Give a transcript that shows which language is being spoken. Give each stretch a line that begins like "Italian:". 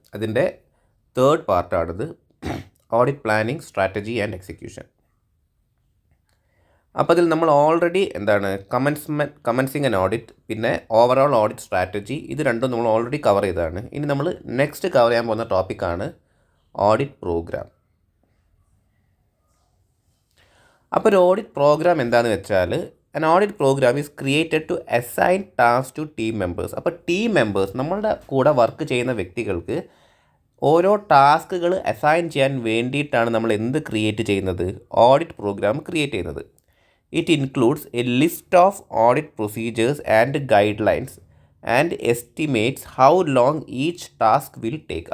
Malayalam: അതിൻ്റെ third പാർട്ടാണിത്. Audit planning, strategy and execution. അപ്പോൾ അതിൽ നമ്മൾ ഓൾറെഡി കമൻസിങ് ആൻഡ് ഓഡിറ്റ്, പിന്നെ ഓവറോൾ ഓഡിറ്റ് സ്ട്രാറ്റജി, ഇത് രണ്ടും നമ്മൾ ഓൾറെഡി കവർ ചെയ്തതാണ്. ഇനി നമ്മൾ നെക്സ്റ്റ് കവർ ചെയ്യാൻ പോകുന്ന ടോപ്പിക്കാണ് ഓഡിറ്റ് പ്രോഗ്രാം. അപ്പോൾ ഒരു ഓഡിറ്റ് പ്രോഗ്രാം എന്താണെന്ന് വെച്ചാൽ,
English: an audit program is created to assign tasks to team members.
Malayalam: അപ്പോൾ ടീം മെമ്പേഴ്സ്, നമ്മളുടെ കൂടെ വർക്ക് ചെയ്യുന്ന വ്യക്തികൾക്ക് ഓരോ ടാസ്കുകൾ അസൈൻ ചെയ്യാൻ വേണ്ടിയിട്ടാണ് നമ്മൾ എന്ത് ക്രിയേറ്റ് ചെയ്യുന്നത്, ഓഡിറ്റ് പ്രോഗ്രാം ക്രിയേറ്റ് ചെയ്യുന്നത്.
English: It includes a list of audit procedures and guidelines and estimates how long each task will take.